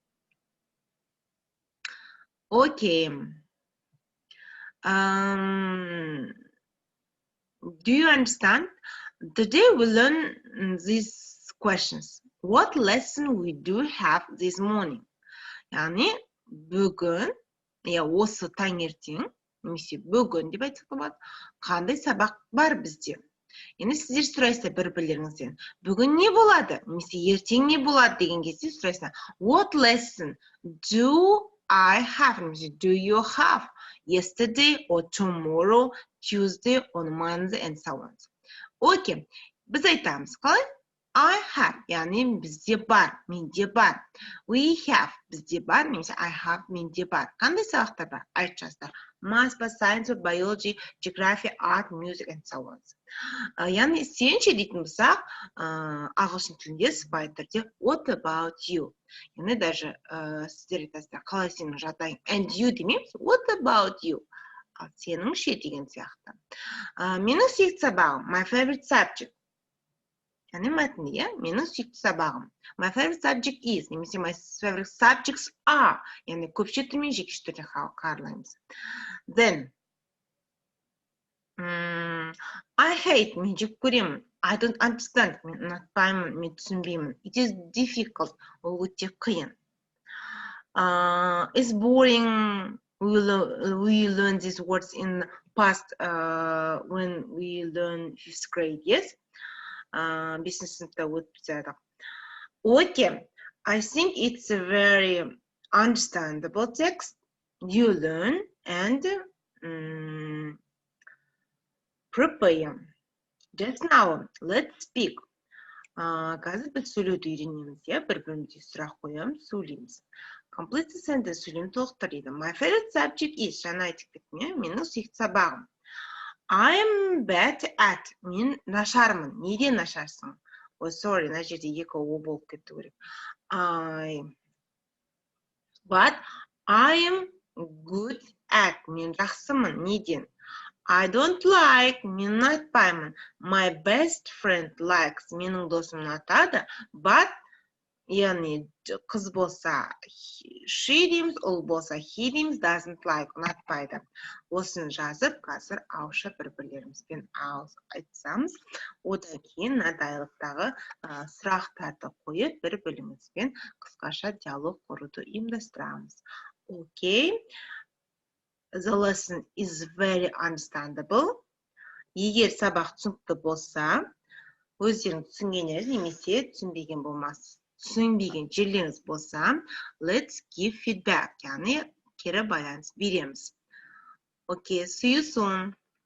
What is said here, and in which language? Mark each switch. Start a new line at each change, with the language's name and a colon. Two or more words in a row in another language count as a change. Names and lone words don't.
English: Okay. Do you understand? Today we learn these questions. What lesson we do have this morning?
Kazakh: Yani бүгін, осы таңертең, немесе бүгін деп айтсақ болады, қандай сабақ бар бізде? Енді сіздер сұрайсыздар бір-бірлеріңізден. Бүгін не болады? Немесе ертең не болады деген кезде сұрайсыздар.
English: What lesson do I have? Немесе do you have? Yesterday or tomorrow, Tuesday or Monday and so on.
Kazakh: Окей, біз айтамыз, қалай?
English: I have,
Kazakh: яғни бізде бар, менде бар.
English: We have,
Kazakh: бізде бар, немесе
English: I have,
Kazakh: менде бар. Қандай сабақтар бар? Айтып жаздар.
English: Math, science, biology, geography, art, music and so on.
Kazakh: Яғни сенше дейтін болсақ, ағылшын тілінде сыпайы түрде
English: what about you?
Kazakh: Яғни даже сіздер айтасыздар, қалай сенің жағдайың?
English: And you демейміз, what about you?
Kazakh: Ал сенің ше деген сияқты. Менің сүйікті сабағым,
English: my favorite subject.
Kazakh: Яғни мәтінде, менің сүйікті сабағым.
English: My favorite subject is, немесе my favorite subjects are.
Kazakh: Яғни көпше түрмен жекеше түрде қаралаймыз.
English: Then, I hate,
Kazakh: мен жек көремін.
English: I don't understand,
Kazakh: мен ұнатпаймын, мен түсінбеймін.
English: It is difficult,
Kazakh: ол өте қиын.
English: It's boring. We learn these words in past when we learn 5th grade, yes?
Kazakh: 5th сыныпта өтіп жатыр.
English: Okay, I think it's a very understandable text. You learn and prepare. Just now, let's speak.
Kazakh: Қазір біз сөйлеуді үйренеміз, бір-бірімізге сұрақ қоямыз, сөйлейміз.
English: Complete the sentence,
Kazakh: сөйлем толықтыр дейді.
English: My favorite subject is,
Kazakh: жаңа айтып кеттім, менің сүйікті сабағым.
English: I am bad at,
Kazakh: мен нашармын. Неден нашарсың?
English: Oh, sorry,
Kazakh: мына жерде екі о болып кетті керек.
English: But I am good at,
Kazakh: мен жақсымын. Неден?
English: I don't like,
Kazakh: мен ұнатпаймын.
English: My best friend likes,
Kazakh: менің досым ұнатады. But, яғни қыз болса she дейміз, ұл болса he дейміз,
English: doesn't like,
Kazakh: ұнатпайды. Осыны жазып, қазір ауызша бір-бірлерімізбен айтсамыз, одан кейін мына диалогтағы сұрақтарды қойып, бір-бірімізбен қысқаша диалог құруды ұйымдастырамыз.
English: Okay. The lesson is very understandable.
Kazakh: Егер сабақ түсінікті болса, өздерің түсінгендер немесе түсінбеген жерлеріңіз болса,
English: let's give feedback,
Kazakh: яғни кері байланыс береміз.
English: Okay, see you soon.